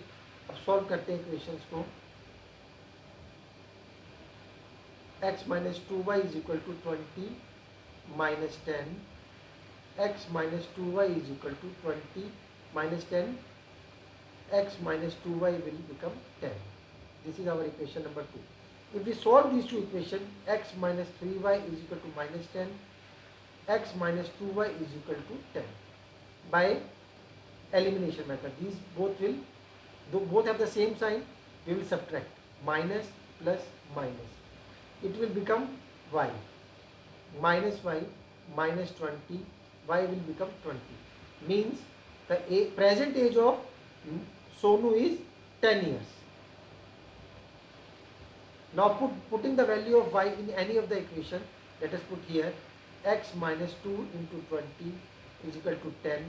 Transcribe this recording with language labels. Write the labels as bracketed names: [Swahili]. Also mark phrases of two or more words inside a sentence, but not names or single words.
[Hindi] अब सॉल्व करते हैं इक्वेशंस को. [English] x minus 2y is equal to 20 minus 10. x minus 2y is equal to 20 minus 10. x minus 2y will become 10. This is our equation number 2. If we solve these two equations, x minus 3y is equal to minus 10, x minus 2y is equal to 10 by elimination method. These both have the same sign. We will subtract minus plus minus. It will become y minus y minus 20. Y will become 20. Means the present age of Sonu is 10 years. Now putting the value of y in any of the equation, let us put here x minus 2 into 20 is equal to 10.